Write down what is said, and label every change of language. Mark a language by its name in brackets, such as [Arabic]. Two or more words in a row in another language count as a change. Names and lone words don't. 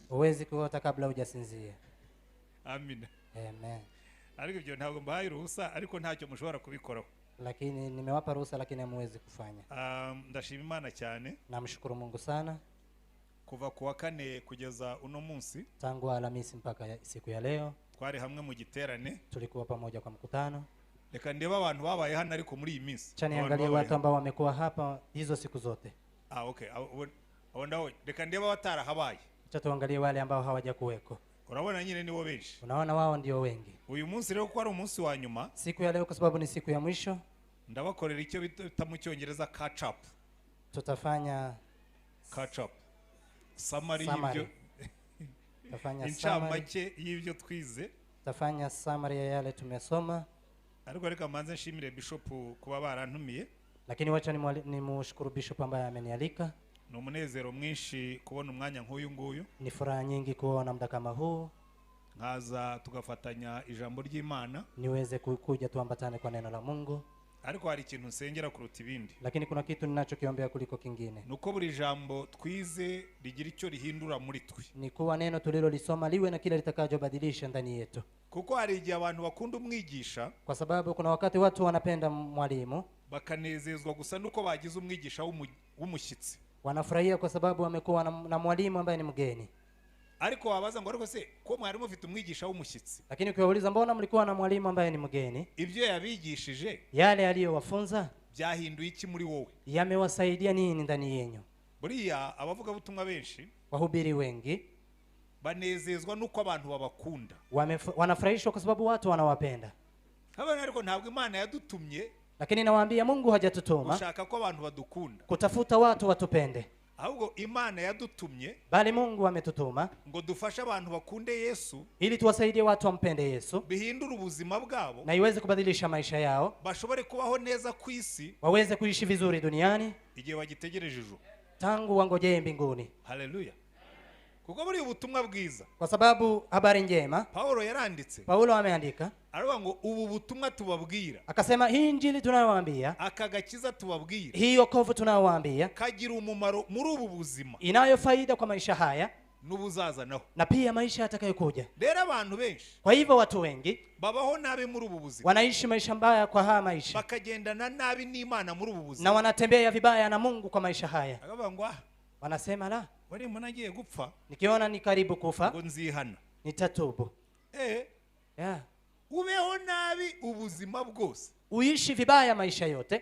[Swahili] Huwezi kuota kabla hujasinzia. Amina. Amen. [Kinyarwanda] Ariko ibyo ntabwo mbahaye uruhusa ariko ntacyo mushobora kubikoraho. [Swahili] Lakini nimewapa ruhusa lakini hamwezi kufanya. [Kinyarwanda] Ndashima Imana cyane. [Swahili] Namshukuru Mungu sana. [Kinyarwanda] Kuva kuwa kane kugeza uno munsi. [Swahili] Tangu Alhamisi mpaka siku ya leo. [Kinyarwanda] Twari hamwe mu giterane. [Swahili] Tulikuwa pamoja kwa mkutano. [Kinyarwanda] Reka ndeba abantu babaye hano ariko muri iyi minsi. [Swahili] Chani angalia watu ambao wamekuwa hapa hizo siku zote. Okay. [Kinyarwanda] Reka ndeba watara habaye. [Swahili] Acha tuangalie wale ambao hawajakuweko. [Kinyarwanda] Urabona nyine nibo benshi. [Swahili] Unaona wao ndio wengi. [Kinyarwanda] Uyu munsi rero ko ari umunsi wa nyuma. [Swahili] Siku ya leo kwa sababu ni siku ya mwisho. [Kinyarwanda] Ndabakorera icyo bita mu Cyongereza [English] catch up. [Swahili] Tutafanya [English] catch up. Summary y'ibyo. [Swahili] Tutafanya [Kinyarwanda] incamake y'ibyo twize. [Swahili] Tutafanya summary ya yale tumesoma. [Kinyarwanda] Ariko reka manze nshimire Bishop kuba barantumiye. [Swahili] Lakini wacha nimushukuru Bishop ambaye amenialika. [Kinyarwanda] Ni umunezero mwinshi kubona umwanya nk'uyu nguyu. [Swahili] Ni furaha nyingi kuona muda kama huu. [Kinyarwanda] Nkaza tugafatanya ijambo ry'Imana. [Swahili] Niweze kuja tuambatane kwa neno la Mungu. [Kinyarwanda] Ariko hari ikintu nsengera kuruta ibindi. [Swahili] Lakini kuna kitu ninachokiombea kuliko kingine. [Kinyarwanda] Nuko buri jambo twize rigira icyo rihindura muri twe. [Swahili] Ni kuwa neno tulilolisoma liwe na kila litakachobadilisha ndani yetu. [Kinyarwanda] Kuko hari igihe abantu bakunda umwigisha. [Swahili] Kwa sababu kuna wakati watu wanapenda mwalimu. [Kinyarwanda] Bakanezezwa gusa nuko bagize umwigisha w'umushyitsi. [Swahili] Wanafurahia kwa sababu wamekuwa na mwalimu ambaye ni mgeni. [Kinyarwanda] Ariko wabaza ngo ariko se ko mwarimu ufite umwigisha w'umushyitsi. [Swahili] Lakini ukiwauliza mbona mlikuwa na mwalimu ambaye ni mgeni? [Kinyarwanda] Ibyo yabigishije, [Swahili] yale aliyowafunza, [Kinyarwanda] byahinduye iki muri wowe? [Swahili] Yamewasaidia nini ndani yenu? [Kinyarwanda] Buriya abavuga butumwa benshi, [Swahili] wahubiri wengi, [Kinyarwanda] banezezwa nuko abantu babakunda. [Swahili] Wanafurahishwa kwa sababu watu wanawapenda. [Kinyarwanda] Haba ariko ntabwo Imana yadutumye. [Swahili] Lakini nawaambia Mungu hajatutuma [Kinyarwanda] ushaka ko abantu badukunda, [Swahili] kutafuta watu watupende. [Kinyarwanda] Ahubwo Imana yadutumye, [Swahili] bali Mungu ametutuma [Kinyarwanda] ngo dufashe abantu bakunde Yesu, [Swahili] ili tuwasaidie watu wampende Yesu, [Kinyarwanda] bihindura ubuzima bwabo, [Swahili] na iweze kubadilisha maisha yao, [Kinyarwanda] bashobore kubaho neza ku isi, [Swahili] waweze kuishi vizuri duniani [Kinyarwanda] igihe bagitegereje ijuru, [Swahili] tangu wangojee mbinguni. [Kinyarwanda] Haleluya. Kuko buri ubutumwa bwiza, [Swahili] kwa sababu habari njema, Paulo ameandika, [Kinyarwanda] aravuga ngo ubu butumwa tubabwira, [Swahili] akasema hii injili tunayowaambia, [Kinyarwanda] akagakiza tubabwira, [Swahili] hii wokovu tunayowaambia, [Kinyarwanda] kagira umumaro muri ubu buzima, [Swahili] inayo faida kwa maisha haya [Kinyarwanda] n'ubuzaza naho, [Swahili] na pia maisha yatakayokuja. [Kinyarwanda] Rero abantu benshi, [Swahili] kwa hivyo watu wengi [Kinyarwanda] babaho nabi muri ubu buzima, [Swahili] wanaishi maisha mbaya kwa haya maisha, [Kinyarwanda] bakagendana nabi n'Imana muri ubu buzima, [Swahili] na wanatembea vibaya na Mungu kwa maisha haya. [Kinyarwanda] Akavuga ngo [Swahili] wanasema la, [Kinyarwanda] wari mnagiye gupfa, [Swahili] nikiona ni karibu kufa, [Kinyarwanda] ngo nzihana, [Swahili] nitatubu. [Kinyarwanda] Ubeho nabi ubuzima bwose, [Swahili] uishi vibaya maisha yote,